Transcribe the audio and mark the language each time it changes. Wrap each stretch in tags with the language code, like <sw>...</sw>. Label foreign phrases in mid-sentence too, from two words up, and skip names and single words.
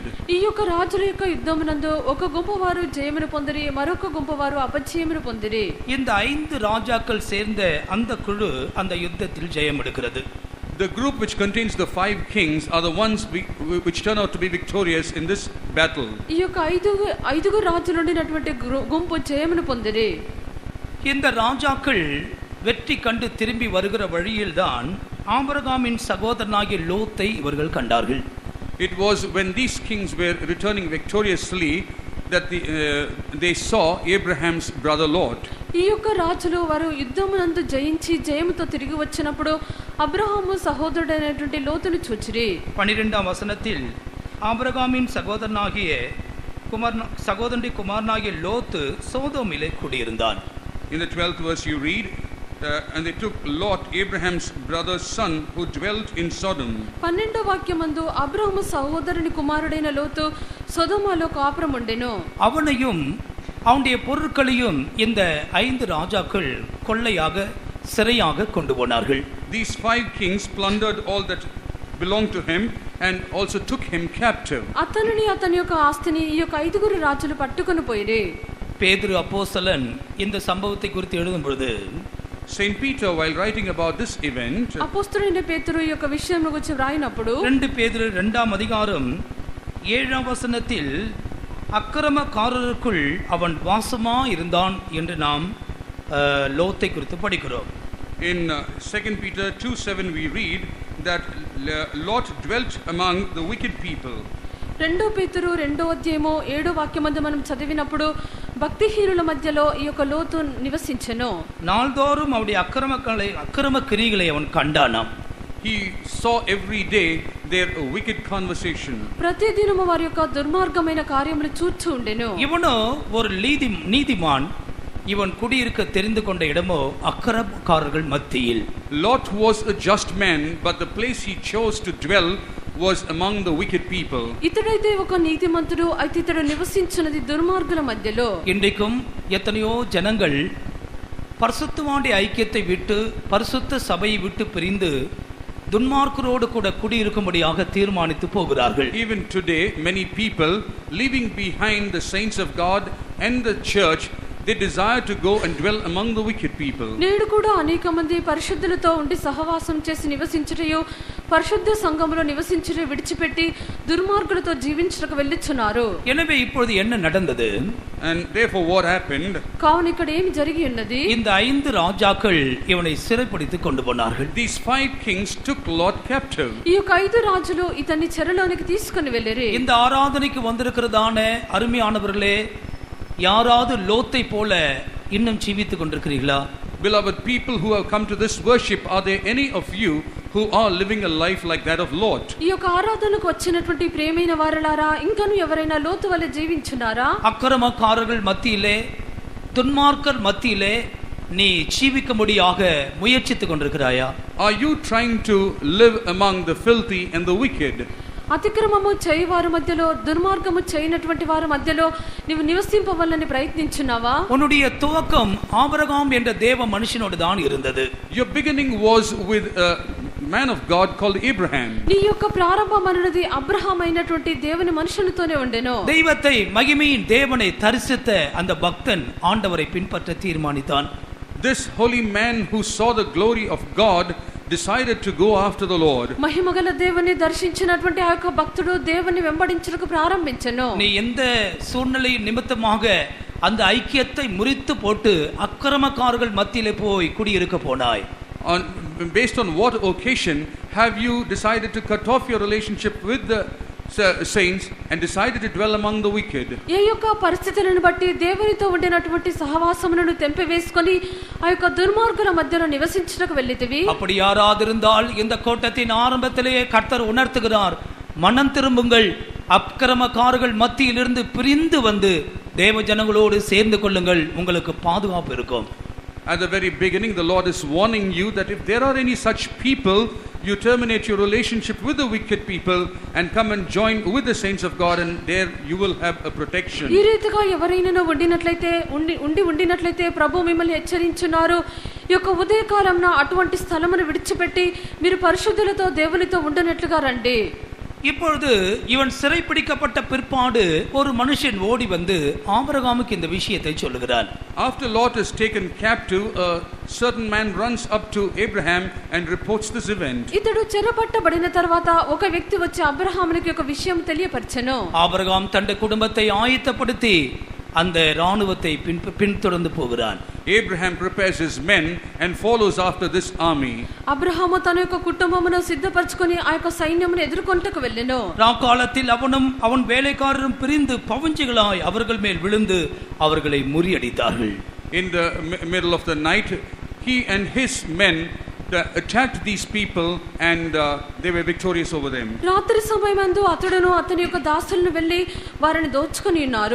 <te>ఈ యొక్క రాజుల యొక్క యుద్ధమునందు ఒక గుంపువారు జయమును పొందిరి, మరొక గుంపువారు అపజయమును పొందిరి.</te> <ta>இந்த 5 ராஜாக்கள் சேர்ந்த அந்த குழு அந்த யுத்தத்தில் ஜெயம் எடுக்கிறது.</ta> <en>The group which contains the 5 kings are the ones which turn out to be victorious in this battle.</en> <te>ఈ యొక్క ఐదుగురు రాజులు ఉండినటువంటి గుంపు జయమును పొందిరి.</te> <ta>இந்த ராஜாக்கள் வெற்றி கண்டு திரும்பி வருகிற வழியில்தான் ஆபிரகாமின் சகோதரனாகிய லோத்தை இவர்கள் கண்டார்கள்.</ta> <en>It was when these kings were returning victoriously that they saw Abraham's brother Lot.</en> <te>ఈ యొక్క రాజులు వారు యుద్ధమునందు జయించి జయముతో తిరిగి వచ్చినప్పుడు అబ్రహాము సహోదరుడైనటువంటి లోతును చూచిరి.</te> <ta>12వ వచనத்தில் ஆபிரகாமின் சகோதரனாகிய குமாரனாகிய லோத்து சோதோமிலே குடியிருந்தான்.</ta> <en>In the 12th verse you read, and they took Lot, Abraham's brother's son, who dwelt in Sodom.</en> <te>12వ వాక్యమందు అబ్రహాము సహోదరుని కుమారుడైన లోతు సొదొమలో కాపురం ఉండెను.</te> <ta>அவனையும் அவனுடைய பொருட்களையும் இந்த 5 ராஜாக்கள் கொள்ளையாக சிறையாக கொண்டு போனார்கள்.</ta> <en>These 5 kings plundered all that belonged to him and also took him captive.</en> <te>అతనిని అతని యొక్క ఆస్తిని ఈ యొక్క 5 రాజులు పట్టుకొని పోయిరి.</te> <ta>பேதுரு அப்போஸ்தலன் இந்த சம்பவத்தை குறித்து எழுதும் பொழுது</ta> <en>Saint Peter, while writing about this event,</en> <te>అపోస్తలుడైన పేతురు ఈ యొక్క విషయం గురించి వ్రాయినప్పుడు</te> <ta>2 பேதுரு 2ஆம் அதிகாரம் 7ஆம் வசனத்தில் அக்கிரமக்காரருக்குள் அவன் வாசமா இருந்தான் என்று நாம் லோத்தை குறித்து படிக்கிறோம்.</ta> <en>in 2 Peter 2:7 we read that Lot dwelt among the wicked people.</en> <te>2 పేతురు 2వ అధ్యాయము 7వ వాక్యమందు మనం చదివినప్పుడు భక్తిహీనుల మధ్యలో ఈ యొక్క లోతు నివసించెను.</te> <ta>நாள்தோறும் அவருடைய அக்கிரம கிரிகளை அவன் கண்டானாம்.</ta> <en>He saw every day their wicked conversation.</en> <te>ప్రతిదినము వారి యొక్క దుర్మార్గమైన కార్యములు చూస్తూ ఉండెను.</te> <ta>இவனோ ஒரு நீதிமான், இவன் குடியிருக்க தெரிந்து கொண்ட இடமோ அக்கிரமக்காரர்கள் மத்தியில்.</ta> <en>Lot was a just man, but the place he chose to dwell was among the wicked people.</en> <te>ఇతడైతే ఒక నీతిమంతుడు, అయితే ఇతడు నివసించున్నది దుర్మార్గుల మధ్యలో.</te> <ta>இன்றைக்கும் எத்தனையோ ஜனங்கள் பரிசுத்தவானுடைய ஐக்கியத்தை விட்டு பரிசுத்த சபையை விட்டு பிரிந்து துன்மார்க்கரோடு கூட குடியிருக்கும்படியாக தீர்மானித்து போகிறார்கள்.</ta> <en>Even today many people leaving behind the saints of God and the church, they desire to go and dwell among the wicked people.</en> <te>నేడు కూడా అనేక మంది పరిశుద్ధులతో ఉండి సహవాసం చేసి నివసించుటయు పరిశుద్ధ సంఘములో నివసించుట విడిచిపెట్టి దుర్మార్గులతో జీవించుటకు వెళ్ళుచున్నారు.</te> <ta>எனவே இப்பொழுது என்ன நடந்தது?</ta> <en>And therefore what happened?</en> <te>కావున ఇక్కడ ఏమి జరిగి ఉన్నది?</te> <ta>இந்த 5 ராஜாக்கள் இவனை சிறைப்பிடித்து கொண்டு போனார்கள்.</ta> <en>These 5 kings took Lot captive.</en> <te>ఈ యొక్క 5 రాజులు ఇతన్ని చెరలోనికి తీసుకొని వెళ్ళిరి.</te> <ta>இந்த ஆராதனைக்கு வந்திருக்கிறதான அருமையானவர்களே, யாராவது லோத்தை போல இன்னும் ஜீவித்துக் கொண்டிருக்கிறீர்களா?</ta> <en>Beloved people who have come to this worship, are there any of you who are living a life like that of Lot?</en> <te>ఈ యొక్క ఆరాధనకు వచ్చినటువంటి ప్రియమైన వారలారా, ఇంకను ఎవరైనా లోతు వలె జీవించున్నారా?</te> <ta>அக்கிரமக்காரர்கள் மத்தியிலே, துன்மார்க்கர் மத்தியிலே நீ ஜீவிக்கும்படியாக முயற்சித்துக் கொண்டிருக்கிறாயா?</ta> <en>Are you trying to live among the filthy and the wicked?</en> <te>అతిక్రమము చేయవారి మధ్యలో, దుర్మార్గము చేయనటువంటి వారి మధ్యలో నీవు నివసింపవలని ప్రయత్నించున్నావా?</te> <ta>உன்னுடைய துவக்கம் ஆபிரகாம் என்ற தேவ மனுஷனோடு தான் இருந்தது.</ta> <en>Your beginning was with a man of God called Abraham.</en> <te>నీ యొక్క ప్రారంభం అన్నది అబ్రహాం అయినటువంటి దేవుని మనుషులతోనే ఉండెను.</te> <ta>தெய்வத்தை மகிமையின் தேவனை தரிசித்த அந்த பக்தன் ஆண்டவரை பின்பற்ற தீர்மானித்தான்.</ta> <en>This holy man who saw the glory of God decided to go after the Lord.</en> <te>మహిమగల దేవుని దర్శించినటువంటి ఆ యొక్క భక్తుడు దేవుని వెంబడించుటకు ప్రారంభించెను.</te> <ta>நீ எந்த சூழ்நிலை நிமித்தமாக அந்த ஐக்கியத்தை முறித்து போட்டு அக்கிரமக்காரர்கள் மத்தியிலே போய் குடியிருக்க போனாய்?</ta> <en>Based on what occasion have you decided to cut off your relationship with the saints and decided to dwell among the wicked?</en> <te>ఏ యొక్క పరిస్థితులను బట్టి దేవునితో ఉండినటువంటి సహవాసమును తెంపివేసుకొని ఆ యొక్క దుర్మార్గుల మధ్యలో నివసించుటకు వెళ్ళితివి?</te> <ta>அப்படி யாராவது இருந்தால் இந்த கூட்டத்தின் ஆரம்பத்திலேயே கர்த்தர் உணர்த்துகிறார், மனம் திரும்புங்கள், அக்கிரமக்காரர்கள் மத்தியிலிருந்து பிரிந்து வந்து தேவ ஜனங்களோடு சேர்ந்து கொள்ளுங்கள், உங்களுக்கு பாதுகாப்பு இருக்கும்.</ta> <en>At the very beginning, the Lord is warning you that if there are any such people, you terminate your relationship with the wicked people and come and join with the saints of God, and there you will have a protection.</en> <te>ఈ రీతిగా ఎవరైనా ఉండినట్లయితే ప్రభు మిమ్మల్ని హెచ్చరించున్నారు. ఈ యొక్క ఉదయకాలంన అటువంటి స్థలమును విడిచిపెట్టి మీరు పరిశుద్ధులతో దేవునితో ఉండనట్లుగా రండి.</te> <ta>இப்பொழுது இவன் சிறைப்பிடிக்கப்பட்ட பிற்பாடு ஒரு மனுஷன் ஓடி வந்து ஆபிரகாமுக்கு இந்த விஷயத்தை சொல்லுகிறான்.</ta> <en>After Lot is taken captive, a certain man runs up to Abraham and reports this event.</en> <te>ఇతడు చెరపట్టబడిన తర్వాత ఒక వ్యక్తి వచ్చి అబ్రహామునికి ఒక విషయం తెలియపరచెను.</te> <ta>ஆபிரகாம் தன்னுடைய குடும்பத்தை ஆயத்தப்படுத்தி அந்த ராணுவத்தை பின்தொடர்ந்து போகிறான்.</ta> <en>Abraham prepares his men and follows after this army.</en> <te>అబ్రహాము తన యొక్క కుటుంబమును సిద్ధపరచుకొని ఆ యొక్క సైన్యమును ఎదుర్కొంటకు వెళ్ళెను.</te> <ta>ராக்காலத்தில் அவனும் அவன் வேலைக்காரரும் பிரிந்து பவஞ்சிகளாய் அவர்கள் மேல் விழுந்து அவர்களை முறியடித்தார்கள்.</ta> <en>In the middle of the night, he and his men attacked these people and they were victorious over them.</en> <te>రాత్రి సమయమందు అతడును అతని యొక్క దాసులను వెళ్ళి వారిని దోచుకొని ఉన్నారు.</te>